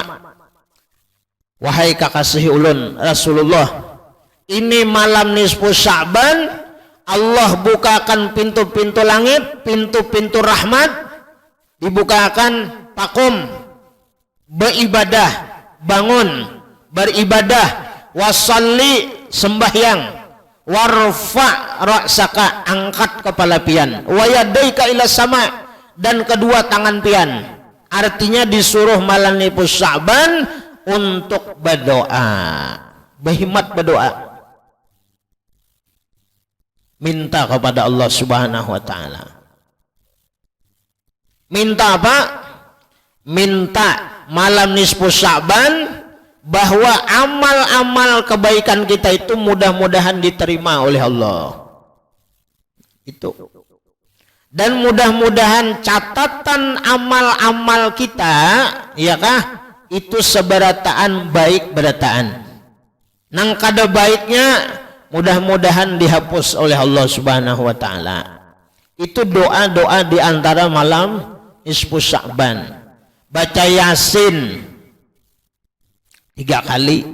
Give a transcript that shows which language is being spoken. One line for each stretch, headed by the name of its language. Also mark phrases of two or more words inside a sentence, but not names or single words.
Banjar: Wahai kekasih ulun Rasulullah, ini malam nisfu Sya'ban, Allah bukakan pintu-pintu langit, pintu-pintu rahmat, dibukakan, faqum, beribadah, bangun, beribadah, wasalli, sembahyang,
Arabic: وارفع رأسك,
Banjar: angkat kepala pian,
Arabic: ويديك إلى السماء,
Banjar: dan kedua tangan pian.
Indonesian: Artinya disuruh malam nisfu Sya'ban untuk berdoa, berhimmat berdoa, minta kepada Allah
Arabic: سبحانه وتعالى.
Indonesian: Minta apa? Minta malam nisfu Sya'ban bahwa amal-amal kebaikan kita itu mudah-mudahan diterima oleh Allah. Itu. Dan mudah-mudahan catatan amal-amal kita,
Banjar: ya kah, itu seberataan baik berataan. Nang kada baiknya mudah-mudahan dihapus oleh Allah
Arabic: سبحانه وتعالى.
Indonesian: Itu doa-doa di antara malam nisfu Sya'ban. Baca Yasin 3 kali.